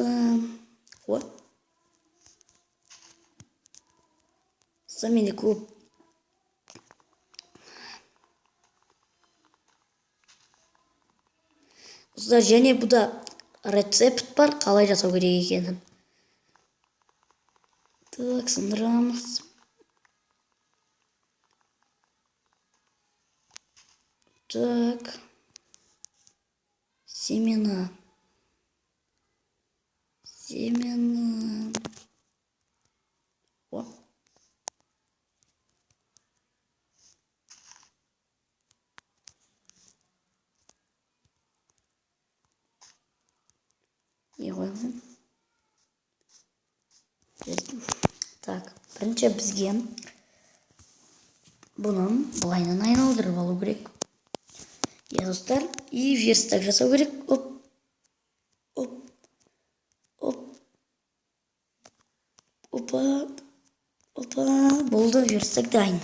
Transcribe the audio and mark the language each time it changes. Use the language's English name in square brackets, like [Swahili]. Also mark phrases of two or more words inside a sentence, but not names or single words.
[Kazakh] О. Самені көп. Достар, және бұда рецепт бар, қалай жасау керек екенін. Так, сындырамыз. [Russian] Так. Семена. О. [Kazakh] Не қоямын. Так, бірінші бізге бұнын былайынан айналдырып алу керек. Достар, [Russian] и верстак [Kazakh] жасау керек. Опа, болды, верстак дайын.